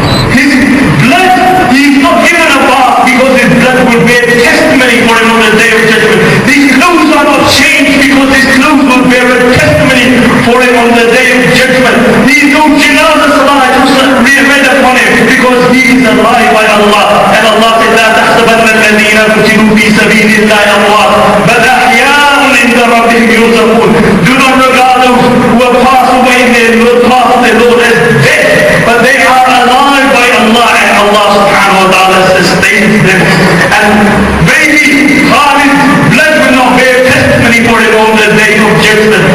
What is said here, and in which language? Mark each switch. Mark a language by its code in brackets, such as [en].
[en] His blood, he's not given a bath because his blood will bear testimony for him on the day of judgment. His clothes are not changed because his clothes will bear a testimony for him on the day of judgment. He is no janazah salah read upon him because he is alive by Allah. And Allah said, [ar] لا تحسبن الذين قتلوا في سبيل الله أموات بل أحياء عند ربهم يرزقون. [en] Do not regard those who have passed away in their path of the Lord as dead, but they are alive by Allah, and Allah subhanahu wa ta'ala sustains them. And maybe Khalid's blood will not bear testimony for him on the day of judgment.